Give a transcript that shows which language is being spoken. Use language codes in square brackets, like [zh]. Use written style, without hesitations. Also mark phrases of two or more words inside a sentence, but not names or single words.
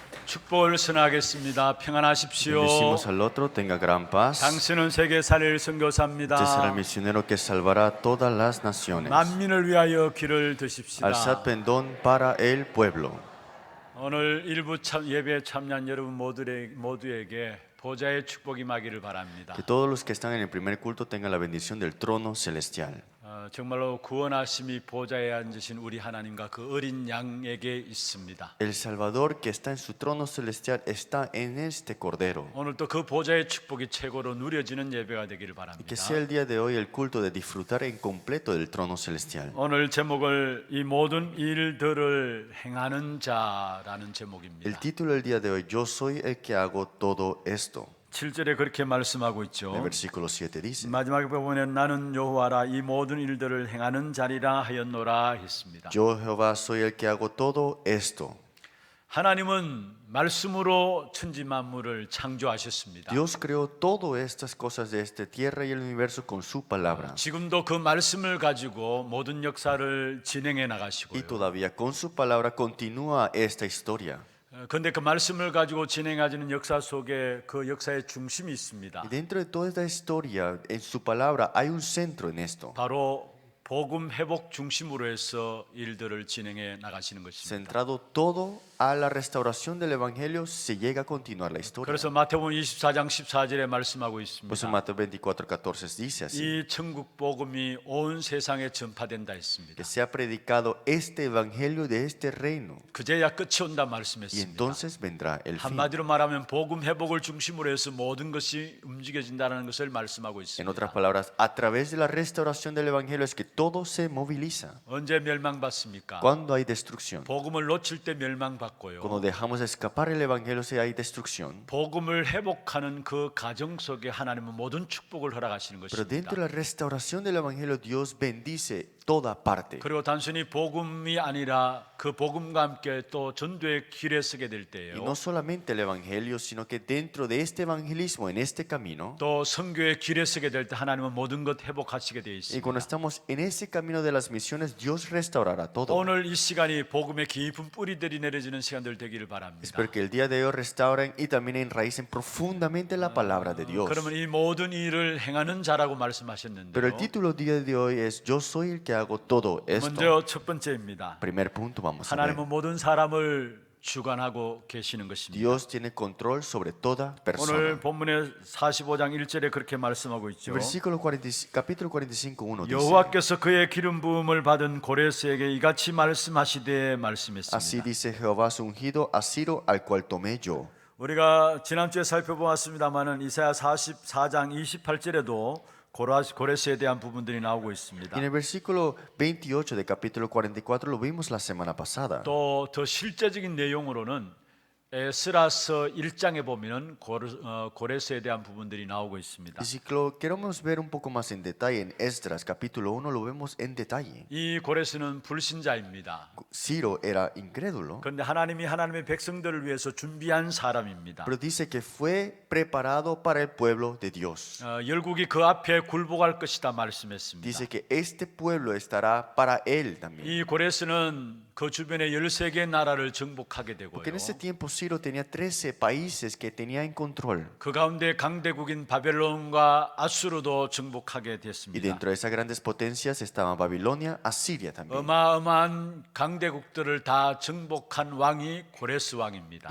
[ko] 축복을 선하겠습니다. 평안하십시오. [es] Bendecimos al otro, tenga gran paz. [ko] 당신은 세계 살릴 [es] Este será el [ko] 선교사입니다. [es] misionero que salvará a todas las naciones. [ko] 만민을 위하여 길을 드십시다. [es] Alzad pendón para el pueblo. [ko] 오늘 일부 예배에 참여한 여러분 모두에게 보좌의 축복이 임하기를 바랍니다. [es] Que todos los que están en el primer culto tengan la bendición del trono celestial. [ko] 정말로 구원하심이 보좌에 앉으신 우리 하나님과 그 어린 양에게 있습니다. [es] El Salvador que está en su trono celestial está en este Cordero. [ko] 오늘도 그 보좌의 축복이 최고로 누려지는 예배가 되기를 [es] Y [ko] 바랍니다. [es] que sea el día de hoy el culto de disfrutar en completo del trono celestial. [ko] 오늘 제목을 이 모든 일들을 행하는 자라는 [es] El [ko] 제목입니다. [es] título del día de hoy, Yo soy el que hago todo esto. [ko] 7절에 그렇게 말씀하고 [es] En el [ko] 있죠. [es] versículo 7 dice, [ko] 마지막에 보면 나는 여호와라 이 모든 일들을 행하는 자리라 하였노라 했습니다. [es] Yo Jehová soy el que hago todo esto. [ko] 하나님은 말씀으로 천지 만물을 창조하셨습니다. [es] Dios creó todas estas cosas de esta tierra y el universo con su palabra. [ko] 지금도 그 말씀을 가지고 모든 역사를 진행해 [es] Y [ko] 나가시고요. [es] todavía con su palabra continúa esta historia. [ko] 그런데 그 말씀을 가지고 진행하시는 역사 속에 그 역사의 중심이 있습니다. [es] Y dentro de toda esta historia, en su palabra hay un centro en esto. [ko] 바로 복음 회복 중심으로 해서 일들을 진행해 나가시는 것입니다. [es] Centrado todo a la restauración del evangelio, se llega a continuar la historia. [ko] 그래서 마태복음 24장 14절에 말씀하고 [es] Pues en [ko] 있습니다. [es] Mateo 24:14 dice así: [ko] 이 천국 복음이 온 세상에 전파된다 했습니다. [es] que sea predicado este evangelio de este reino, [ko] 그제야 끝이 온다 [es] y [ko] 말씀했습니다. [es] entonces vendrá el fin. [ko] 한마디로 말하면 복음 회복을 중심으로 해서 모든 것이 움직여진다는 것을 말씀하고 [es] En [ko] 있습니다. [es] otras palabras, a través de la restauración del evangelio es que todo se moviliza. [ko] 언제 멸망받습니까? [es] Cuando hay destrucción, [ko] 복음을 놓칠 때 멸망받고요. [es] cuando dejamos escapar el evangelio, si hay destrucción. [ko] 복음을 회복하는 그 가정 속에 하나님은 모든 축복을 허락하시는 [es] Pero [ko] 것입니다. [es] dentro de la restauración del evangelio, Dios bendice toda parte. [ko] 그리고 단순히 복음이 아니라 그 복음과 함께 또 전도의 길에 서게 될 [es] Y [ko] 때예요. [es] no solamente el evangelio, sino que dentro de este evangelismo, en este camino, [ko] 또 선교의 길에 서게 될 때 하나님은 모든 것 회복하시게 되어 [es] y cuando [ko] 있습니다. [es] estamos en ese camino de las misiones, Dios restaurará todo. [ko] 오늘 이 시간이 복음의 깊은 뿌리들이 내려지는 시간들 되기를 바랍니다. [es] Espero que el día de hoy restauren y también enraícen profundamente la palabra de Dios. [ko] 그러면 이 모든 일을 행하는 자라고 [es] Pero el [ko] 말씀하셨는데요. [es] título del día de hoy es Yo soy el que hago todo esto. [ko] 먼저 첫 번째입니다. [es] Primer punto vamos a ver. [ko] 하나님은 모든 사람을 주관하고 계시는 것입니다. [es] Dios tiene control sobre toda [ko] 오늘 [es] persona. [ko] 본문의 45장 1절에 그렇게 말씀하고 있죠. [es] Versículo 40, capítulo 45:1 dice: [ko] 여호와께서 그의 기름 부음을 받은 고레스에게 이같이 말씀하시되 [es] Así [ko] 말씀했습니다. [es] dice Jehová su ungido a Ciro, al cual tomé yo. [ko] 우리가 지난주에 살펴보았습니다마는 이사야 44장 28절에도 고레스에 대한 부분들이 나오고 있습니다. [es] Y en el versículo 28 del capítulo 44 lo vimos la semana pasada. [ko] 또 더 실제적인 내용으로는 에스라서 1장에 보면은 고레스에 대한 부분들이 나오고 있습니다. [es] Y si lo queremos ver un poco más en detalle, en Esdras capítulo 1 lo vemos en detalle. [ko] 이 고레스는 불신자입니다. [es] Ciro era incrédulo, [ko] 그런데 하나님이 하나님의 백성들을 위해서 준비한 사람입니다. [es] pero dice que fue preparado para el pueblo de Dios. [ko] 열국이 그 앞에 굴복할 것이다 말씀했습니다. [es] Dice que este pueblo estará para él también. [ko] 이 고레스는 그 주변의 13개 나라를 정복하게 되고요. [es] Porque en ese tiempo Ciro tenía 13 países que tenía en control. [ko] 그 가운데 강대국인 바벨론과 아수르도 정복하게 [es] Y [ko] 됐습니다. [es] dentro de esas grandes potencias estaban Babilonia, Asiria también. [ko] 어마어마한 강대국들을 다 정복한 왕이 고레스 왕입니다.